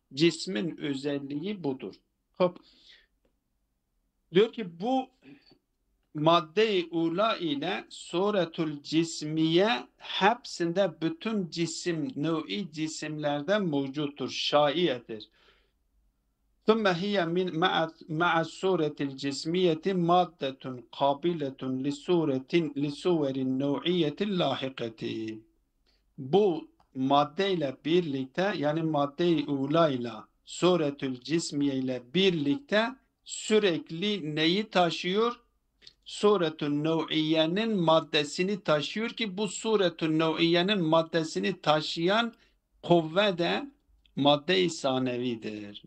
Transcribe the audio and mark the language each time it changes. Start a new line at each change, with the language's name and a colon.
Turkish: Cismin özelliği budur. Hop. Diyor ki bu madde-i ula ile suretul cismiye hepsinde bütün cisim, nev'i cisimlerde mevcuttur, şaiyedir.
Arabic: ثم هي مع الصورة الجسمية مادة قابلة لصور النوعية اللاحقة.
Turkish: Bu maddeyle birlikte yani madde-i ula ile suretül cismiye ile birlikte sürekli neyi taşıyor? Suretün nev'iyenin maddesini taşıyor ki bu suretün nev'iyenin maddesini taşıyan kuvve de madde-i sanevidir.